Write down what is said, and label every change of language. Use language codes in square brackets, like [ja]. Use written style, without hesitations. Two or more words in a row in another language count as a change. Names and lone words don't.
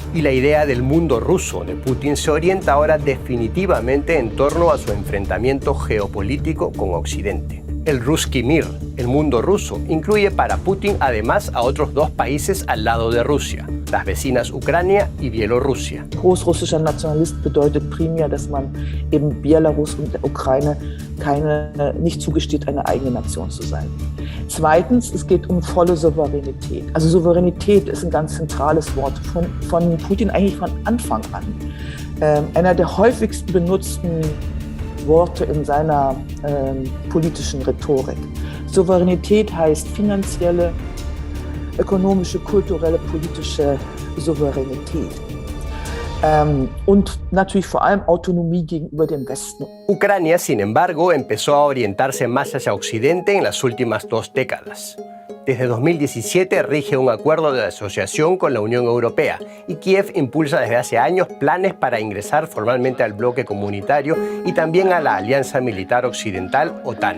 [es] Y la idea del mundo ruso de Putin se orienta ahora definitivamente en torno a su enfrentamiento geopolítico con Occidente. El Ruski Mir, el mundo ruso, incluye para Putin además a otros dos países al lado de Rusia, las vecinas Ucrania y Bielorrusia. [de] Großrussischer Nationalist bedeutet primär, dass man eben Belarus und der Ukraine nicht zugesteht, eine eigene Nation zu sein. Zweitens, es geht um volle Souveränität. Also Souveränität ist ein ganz zentrales Wort von Putin eigentlich von Anfang an. Einer der häufigsten benutzten Worte in seiner politischen Rhetorik. Souveränität heißt finanzielle, ökonomische, kulturelle, politische Souveränität. Und natürlich vor allem Autonomie gegenüber dem Westen. [es] Ucrania, sin embargo, empezó a orientarse más hacia Occidente en las últimas 2 décadas. Desde 2017 rige un acuerdo de asociación con la Unión Europea y Kiev impulsa desde hace años planes para ingresar formalmente al bloque comunitario y también a la Alianza Militar Occidental OTAN.